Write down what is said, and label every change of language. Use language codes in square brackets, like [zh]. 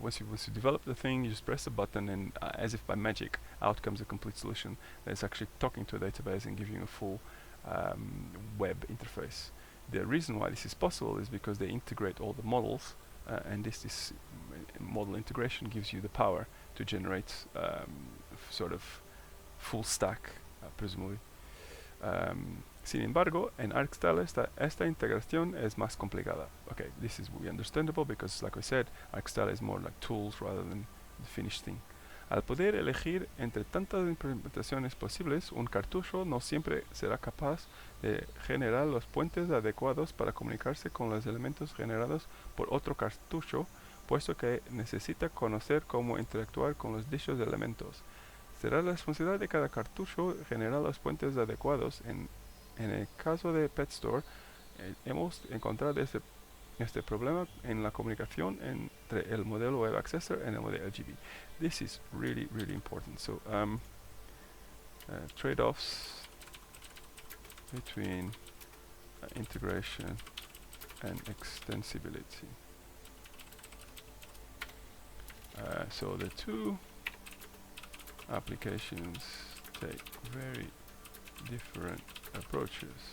[en] Once you develop the thing, you just press a button and as if by magic, out comes a complete solution that is actually talking to a database and giving you a full web interface. The reason why this is possible is because they integrate all the models, and this model integration gives you the power to generate sort of full stack, presumably. [es] Sin embargo, en ArcStyler esta integración es más complicada. [en] Okay, this is understandable because, like I said, ArcStyler is more like tools rather than the finished thing. [es] Al poder elegir entre tantas implementaciones posibles, un cartucho no siempre será capaz de generar los puentes adecuados para comunicarse con los elementos generados por otro cartucho, puesto que necesita conocer cómo interactuar con los dichos elementos. Será la responsabilidad de cada cartucho generar los puentes adecuados. En el caso de Pet Store, hemos encontrado este problema en la comunicación entre el modelo Web Accessor y el modelo LGB. [en] This is really, really important. So, trade-offs between integration and extensibility. So the two applications take very different approaches.